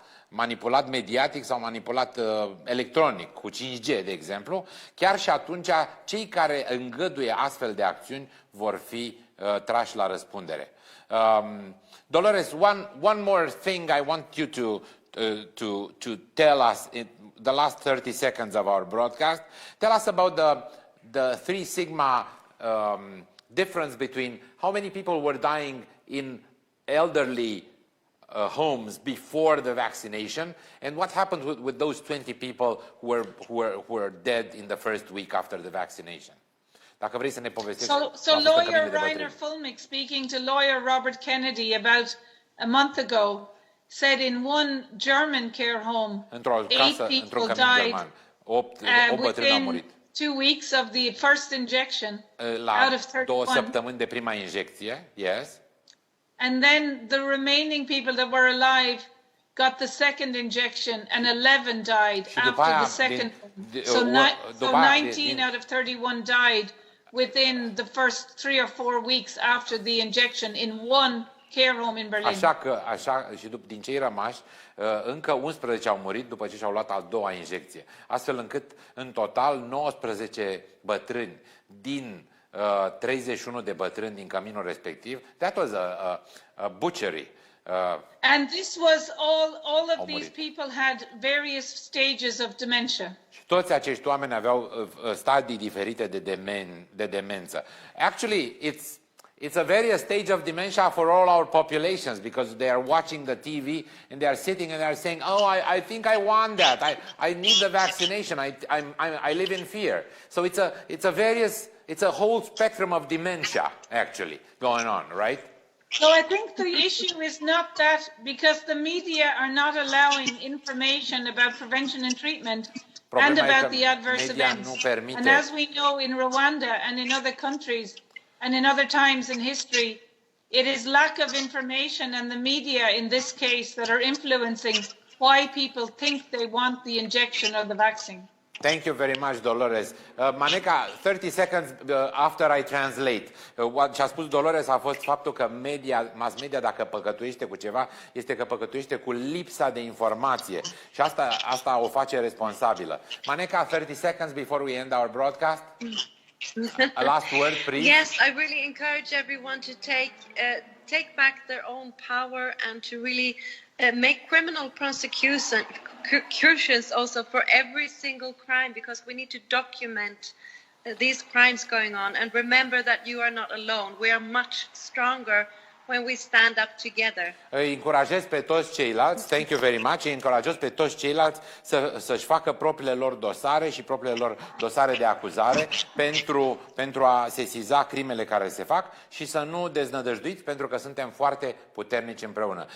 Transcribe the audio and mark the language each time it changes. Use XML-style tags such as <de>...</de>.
<ro>manipulat mediatic sau manipulat electronic, cu 5G, de exemplu, chiar și atunci cei care îngăduie astfel de acțiuni vor fi trași la răspundere.</ro> <en>Dolores, one more thing I want you to tell us in the last 30 seconds of our broadcast. Tell us about the 3 sigma difference between how many people were dying in elderly homes before the vaccination, and what happened with those 20 people who were dead in the first week after the vaccination.</en> <ro>Dacă vrei să ne povestești.</ro> <en>So lawyer Rainer Fulmick, speaking to lawyer Robert Kennedy about a month ago, said in one German care home, 8 people died within 2 weeks of the first injection out of 31.</en> <ro>2 săptămâni de prima injecție, yes.</ro> <en>And then the remaining people that were alive got the second injection and 11 died after the second one. So 19 out of 31 died within the first 3 or 4 weeks after the injection in one care home in Berlin.</en> <ro>Așa și din cei rămași, încă 11 au murit după ce și-au luat a doua injecție. Astfel încât, în total, 19 bătrâni din 31 de bătrâni din căminul respectiv.</ro> <en>That was a butchery. And this was all of these people had various stages of dementia.</en> <ro>Și toți acești oameni aveau stadii diferite de demență.</ro> <en>Actually, it's a various stage of dementia for all our populations because they are watching the TV and they are sitting and they are saying, "Oh, I think I want that. I need the vaccination. I live in fear." So it's a whole spectrum of dementia actually going on, right? So I think the issue is not that because the media are not allowing information about prevention and treatment and about the adverse events. And as we know in Rwanda and in other countries and in other times in history, it is lack of information and the media in this case that are influencing why people think they want the injection or the vaccine. Thank you very much, Dolores. Maneka, 30 seconds after I translate.</en> <ro>Ce a spus Dolores a fost faptul că mass media, dacă păcătuiește cu ceva, este că păcătuiește cu lipsa de informație. Și asta o face responsabilă.</ro> <en>Maneka, 30 seconds before we end our broadcast. A last word, please. Yes, I really encourage everyone to take back their own power and to really make criminal prosecutions also for every single crime because we need to document these crimes going on and remember that you are not alone. We are much stronger when we stand up together.</en> <ro>Îi încurajez pe toți ceilalți,</ro> <en>thank you very much,</en> <ro>îi încurajez pe toți ceilalți să-și facă propriile lor dosare și propriile lor dosare de acuzare pentru a sesiza crimele care se fac și să nu deznădăjduiți pentru că suntem foarte puternici împreună.</ro>